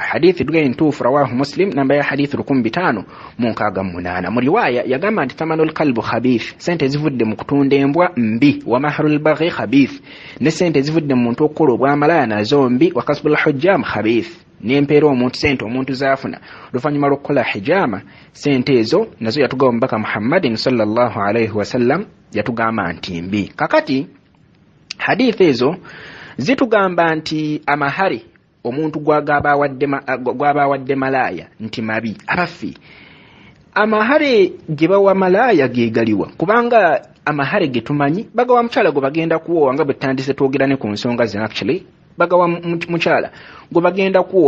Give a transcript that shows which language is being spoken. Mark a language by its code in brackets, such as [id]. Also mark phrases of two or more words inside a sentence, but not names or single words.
[lg] Hadithi tugende ntuufu [ar] رواه مسلم [lg] namba ya hadithi 1568 mu riwaaya yagamba nti [ar] ثمن الكلب خبيث [lg] sente zivudde mu kutunda embwa mbi [ar] ومهر البغي خبيث [lg] ne sente zivudde mu muntu okukola obwamalaaya nazo mbi [ar] وكسب الحجام خبيث [lg] n'empeera omuntu sente omuntu zaafuna oluvannyuma lw'okukola hijama sente ezo nazo yatugamba omubaka Muhammadin [ar] صلى الله عليه وسلم [lg] yatugamba nti mbi. Kakati hadithi ezo zitugamba nti amahari omuntu gw'abaawadde malaaya nti mabi abaffi. Amahare ge bawa malaaya geegaliwa kubanga amahare ge tumanyi bagawa mukyala gwe bagenda kuwoowa nga bwe tutandise twogera ne ku nsonga zino actually bagawa mukyala gwe bagenda kuwoowa.